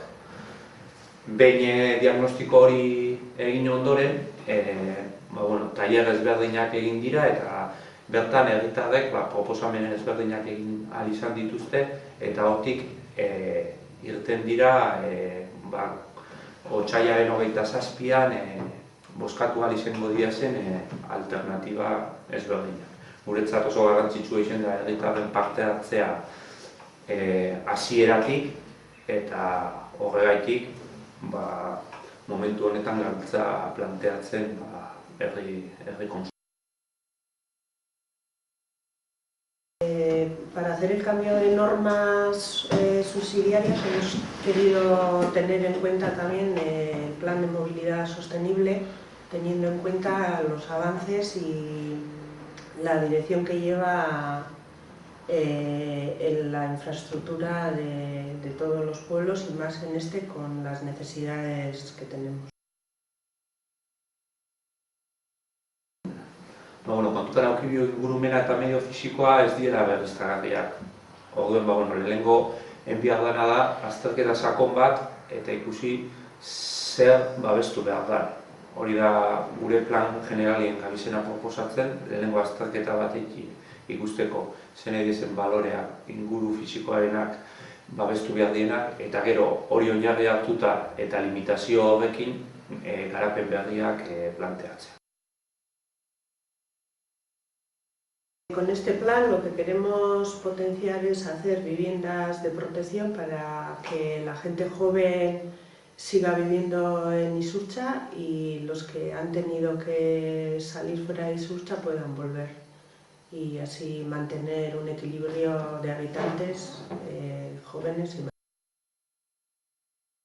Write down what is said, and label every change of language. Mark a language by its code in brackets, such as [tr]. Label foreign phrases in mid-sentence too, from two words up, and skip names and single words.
[eu] Behin diagnostiko hori egin ondoren, tailer ezberdinak egin dira eta bertan herritarrek proposamen ezberdinak egin ahal izan dituzte, eta hortik irten dira otsailaren 27an bozkatu ahal izango dira zen alternatiba ezberdinak. Guretzat oso garrantzitsua izan da herritarren parte hartzea hasieratik, eta horregaitik momentu honetan gabiltza planteatzen herri kontsulta. [es] Para hacer el cambio de normas subsidiarias hemos querido tener en cuenta también el plan de movilidad sostenible, teniendo en cuenta los avances y la dirección que lleva en la infraestructura de todos los pueblos, y más en este con las necesidades que tenemos. [eu] Kontutan eduki ingurumena eta medio fisikoa ez diela berriztagarriak. Orduan, lehenengo behar dena da azterketa sakon bat eta ikusi zer babestu behar da. Hori da gure plan generalien gabizena proposatzen, lehenengo azterketa batekin ikusteko zen edizen baloreak, inguru fisikoarenak babestu behar dienak, eta gero hori oinarri hartuta eta limitazio horrekin garapen berriak planteatzen. [es] Con este plan lo que queremos potenciar es hacer viviendas de protección para que la gente joven siga viviendo en Isurtza y los que han tenido que salir fuera de Isurtza puedan volver, y así mantener un equilibrio de habitantes jóvenes y